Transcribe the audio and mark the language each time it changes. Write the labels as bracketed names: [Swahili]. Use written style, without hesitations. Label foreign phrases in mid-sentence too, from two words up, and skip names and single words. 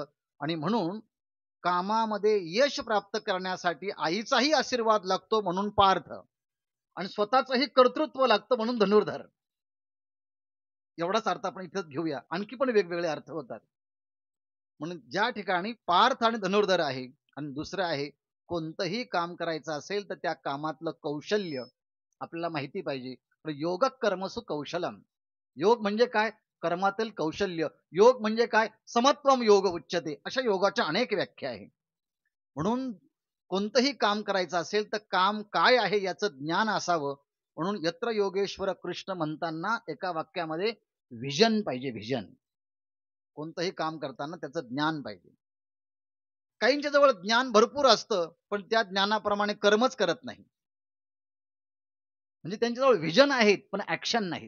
[Marathi] आणि म्हणून कामामध्ये यश प्राप्त करण्यासाठी आईचाही आशीर्वाद लागतो म्हणून पार्थ, आणि स्वतःचंही कर्तृत्व लागतं म्हणून धनुर्धर. एवढाच अर्थ आपण इथं घेऊया, आणखी पण वेगवेगळे अर्थ होतात. म्हणून ज्या ठिकाणी पार्थ आणि धनुर्धर आहे, आणि दुसरं आहे कोणतंही काम करायचं असेल तर त्या कामातलं कौशल्य आपल्याला माहिती पाहिजे. [Sanskrit] योग कर्मसु कौशलम. [Marathi] योग म्हणजे काय? कर्मातील कौशल्य. योग म्हणजे काय? [Sanskrit] समत्वम योग उच्यते. [Marathi] अशा योगाच्या अनेक व्याख्या आहे. म्हणून कोणतंही काम करायचं असेल तर काम काय आहे याचं ज्ञान असावं. म्हणून [Sanskrit] यत्र योगेश्वर कृष्ण [Marathi] म्हणताना एका वाक्यामध्ये व्हिजन पाहिजे, व्हिजन. कोणतंही काम करताना त्याचं ज्ञान पाहिजे. काहींच्या जवळ ज्ञान भरपूर असतं, पण त्या ज्ञानाप्रमाणे कर्मच करत नाही. म्हणजे त्यांच्याजवळ व्हिजन आहेत, पण ऍक्शन नाहीत.